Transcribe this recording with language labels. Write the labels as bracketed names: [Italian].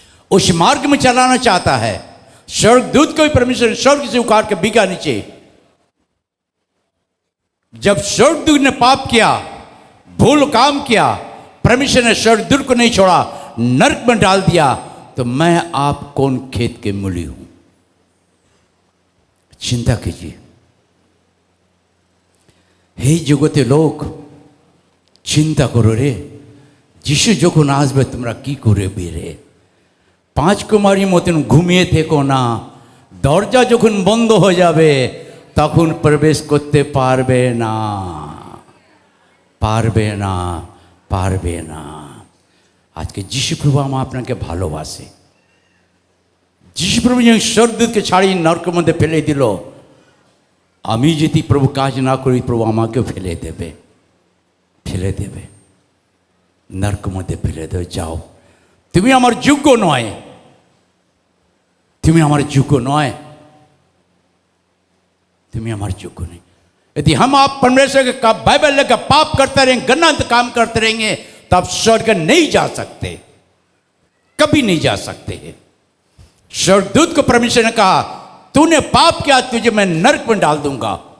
[Hindi] उस मार्ग में चलाना चाहता है। स्वर्गदूत को भी परमेश्वर स्वर्ग से उखाड़ के बिका नीचे। जब स्वर्गदूत ने पाप किया, भूल काम किया, परमेश्वर ने स्वर्गदूत को नहीं छोड़ा, नरक में डाल दिया, तो मैं आप कौन खेत के मूली हूं? चिंता कीजिए। हे जगते लोग, [Bangla] চিন্তা করো রে, যিশু যখন আসবে তোমরা কি করবে রে? পাঁচ কুমারীর মতন ঘুমিয়ে থেকো না। দরজা যখন বন্ধ হয়ে যাবে তখন প্রবেশ করতে পারবে না, পারবে না, পারবে না। আজকে যিশু প্রভু আপনাকে ভালোবাসে। যিশু প্রভু যখন স্বর্গদূতকে ছাড়িয়ে নরকের মধ্যে ফেলে দিল, আমি যদি প্রভু কাজ না করি প্রভু আমাকেও ফেলে দেবে, ফেলে দেবে, নরকের মধ্যে ফেলে দেবে। যাও, তুমি আমার যোগ্য নয়, তুমি আমার যোগ্য নয়, তুমি আমার যোগ্য [Hindi] नहीं। यदि हम आप परमेश्वर का बाइबल लेकर पाप करते रहेंगे, गलत काम करते रहेंगे, तो आप स्वर्ग नहीं जा सकते, कभी नहीं जा सकते हैं। स्वर्गदूत को परमेश्वर ने कहा, तूने पाप किया, तुझे मैं नरक में डाल दूंगा।